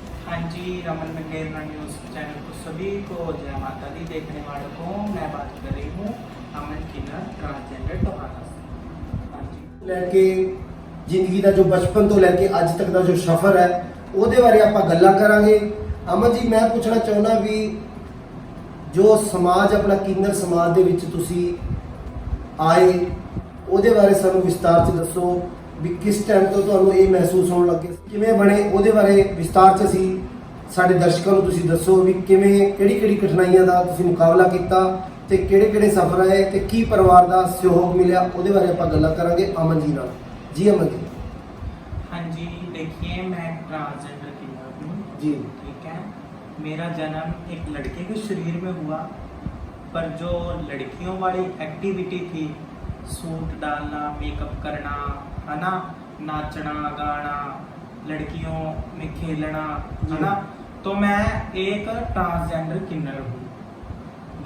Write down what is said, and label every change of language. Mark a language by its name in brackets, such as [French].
[Hindi] हाँ जी, Raman मंडेर news channel को सभी को जय माता दी। देखने वालों को मैं बात कर रही हूँ अमन किन्नर ट्रांसजेंडर टोहाना से। हाँ जी, लेके जिंदगी का जो बचपन तो लेके अज तक का जो सफर है [Punjabi] ਉਹਦੇ ਬਾਰੇ ਆਪਾਂ ਗੱਲਾਂ ਕਰਾਂਗੇ। ਅਮਨ ਜੀ, ਮੈਂ ਪੁੱਛਣਾ ਚਾਹੁੰਦਾ ਵੀ ਜੋ ਸਮਾਜ ਆਪਣਾ ਕਿੰਨਰ ਸਮਾਜ ਦੇ ਵਿੱਚ ਤੁਸੀਂ ਆਏ ਉਹਦੇ ਬਾਰੇ ਸਾਨੂੰ ਵਿਸਤਾਰ 'ਚ ਦੱਸੋ ਵੀ ਕਿਸ ਟਾਈਮ ਤੋਂ ਤੁਹਾਨੂੰ ਇਹ ਮਹਿਸੂਸ ਹੋਣ ਲੱਗੇ, ਕਿਵੇਂ ਬਣੇ, ਉਹਦੇ ਬਾਰੇ ਵਿਸਤਾਰ 'ਚ ਅਸੀਂ ਸਾਡੇ ਦਰਸ਼ਕਾਂ ਨੂੰ ਤੁਸੀਂ ਦੱਸੋ ਵੀ ਕਿਵੇਂ ਕਿਹੜੀ ਕਿਹੜੀ ਕਠਿਨਾਈਆਂ ਦਾ ਤੁਸੀਂ ਮੁਕਾਬਲਾ ਕੀਤਾ ਤੇ ਕਿਹੜੇ ਕਿਹੜੇ ਸਫ਼ਰ ਆਏ ਤੇ ਕੀ ਪਰਿਵਾਰ ਦਾ ਸਹਿਯੋਗ ਮਿਲਿਆ, ਉਹਦੇ ਬਾਰੇ ਆਪਾਂ ਗੱਲਾਂ ਕਰਾਂਗੇ ਅਮਨ ਜੀ ਨਾਲ। ਜੀ ਅਮਨ जी। [Hindi] हाँ जी, देखिए मैं ट्रांसजेंडर किन्नर हूँ जी। ठीक है। मेरा जन्म एक लड़के के शरीर में हुआ, पर जो लड़कियों वाली एक्टिविटी थी, सूट डालना, मेकअप करना, है ना, नाचना गाना, लड़कियों में खेलना, है ना, तो मैं एक ट्रांसजेंडर किन्नर हूँ।